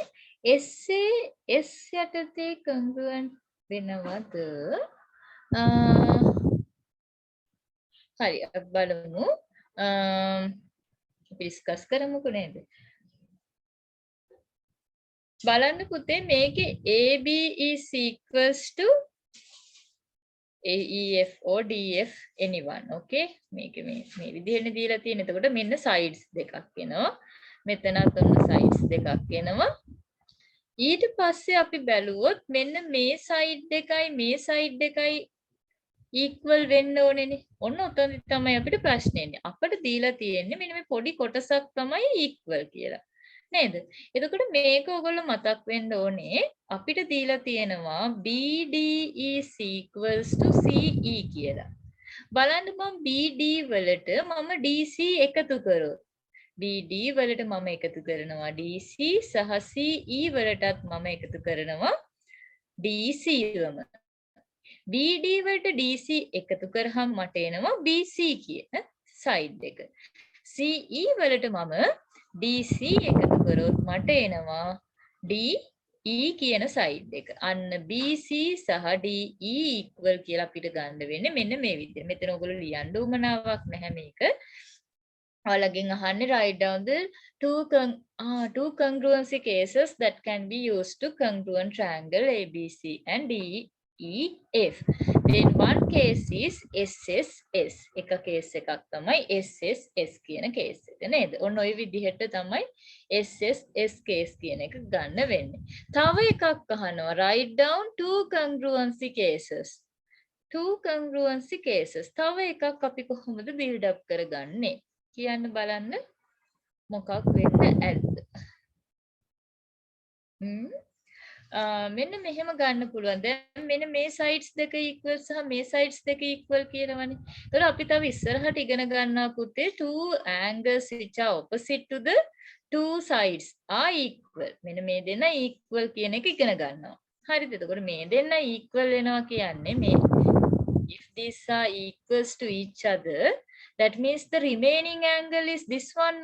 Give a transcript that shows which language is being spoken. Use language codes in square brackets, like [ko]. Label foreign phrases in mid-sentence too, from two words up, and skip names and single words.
[si] SAS යටතේ congruent වෙනවද? හරි අපි බලමු. අපි ඩිස්කස් කරමුකෝ නේද? බලන්න පුතේ මේකේ [en] AB is equals to AEF or DF anyone. [si] Okay, මේකේ මේ විදිහට දීලා තියෙන. එතකොට මෙන්න sides දෙකක් එනවා. මෙතනත් ඔන්න sides දෙකක් එනවා. ඊට පස්සේ අපි බැලුවොත් මෙන්න මේ side දෙකයි equal වෙන්න ඕනේනේ. ඔන්න උතන තමයි අපිට ප්‍රශ්නේ එන්නේ. අපිට දීලා තියෙන්නේ මෙන්න මේ පොඩි කොටසක් තමයි equal කියලා. නේද? එතකොට මේක ඔයගොල්ලෝ මතක් වෙන්න ඕනේ. අපිට දීලා තියෙනවා [en] BD is equals to CE [si] කියලා. බලන්න මම BD වලට මම DC එකතු කරොත් BD වලට මම එකතු කරනවා DC සහ CE වලටත් මම එකතු කරනවා DC වම. BD වලට DC එකතු කරාම මට එනවා BC කියන side එක. CE වලට මම DC එකතු කරොත් මට එනවා DE කියන side එක. අන්න BC සහ DE equal කියලා අපිට ගන්න වෙන්නේ මෙන්න මේ විදිහට. මෙතන ඔයගොල්ලෝ ලියන්න උවමනාවක් නැහැ මේක. ඔයාලගෙන් අහන්නේ [en] write down the two congruency cases that can be used to congruent triangle ABC and DEF. Then one case is SSS. [si] එක case එකක් තමයි SSS කියන case එක නේද? ඔන්න ඔය විදිහට තමයි SSS case කියන එක ගන්න වෙන්නේ. තව එකක් අහනවා [en] write down two congruency cases. Two congruency cases. [si] තව එකක් අපි කොහොමද build up කරගන්නේ? කියන්න බලන්න මොකක් වෙන්න ඇද්ද? මෙන්න මෙහෙම ගන්න පුළුවන්. දැන් මෙන්න මේ sides දෙක equal සහ මේ sides දෙක equal කියනවනේ. ඒතර අපි තව ඉස්සරහට ඉගෙන ගන්නවා පුතේ [en] two angles which are opposite to the two sides are equal. [si] මෙන්න මේ දෙන equal කියන එක ඉගෙන ගන්නවා. හරිද? එතකොට මේ දෙන්න [en] equal [si] වෙනවා කියන්නේ මේ [en] if these are equals to each other, that means the remaining angle is this one.